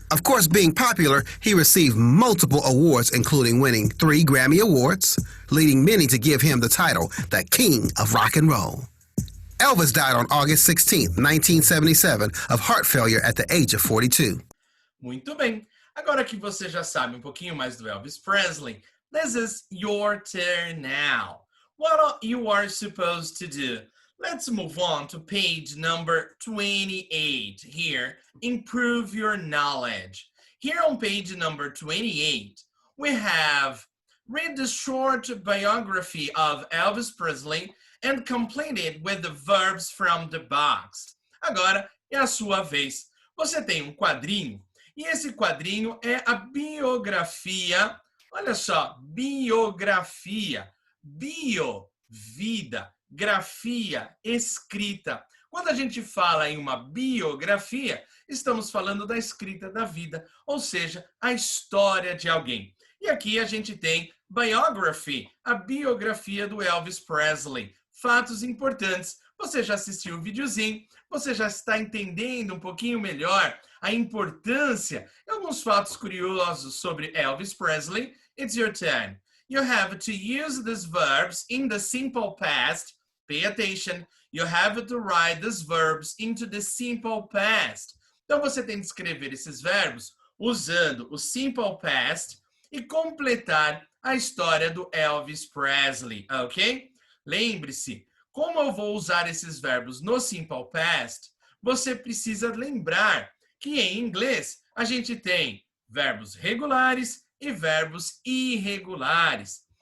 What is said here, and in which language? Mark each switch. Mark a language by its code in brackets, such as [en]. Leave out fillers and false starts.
[en] Of course, being popular, he received multiple awards, including winning 3 Grammy Awards, leading many to give him the title, the King of Rock and Roll. Elvis died on August 16, 1977, of heart failure at the age of 42. [pt] Muito bem. Agora que você já sabe um pouquinho mais do Elvis Presley, [en] this is your turn now. What you are supposed to do? Let's move on to page number 28 here. Improve your knowledge. Here on page number 28, we have read the short biography of Elvis Presley and complete it with the verbs from the box. [pt] Agora é a sua vez. Você tem um quadrinho e esse quadrinho é a biografia. Olha só, biografia. Bio, vida. Grafia, escrita. Quando a gente fala em uma biografia, estamos falando da escrita da vida, ou seja, a história de alguém. E aqui a gente tem biography, a biografia do Elvis Presley. Fatos importantes. Você já assistiu o videozinho, você já está entendendo um pouquinho melhor a importância e alguns fatos curiosos sobre Elvis Presley. [en] It's your turn. You have to use these verbs in the simple past. Pay attention. You have to write these verbs into the simple past. [pt] Então, você tem que escrever esses verbos usando o simple past e completar a história do Elvis Presley, ok? Lembre-se, como eu vou usar esses verbos no simple past, você precisa lembrar que em inglês a gente tem verbos regulares e verbos irregulares.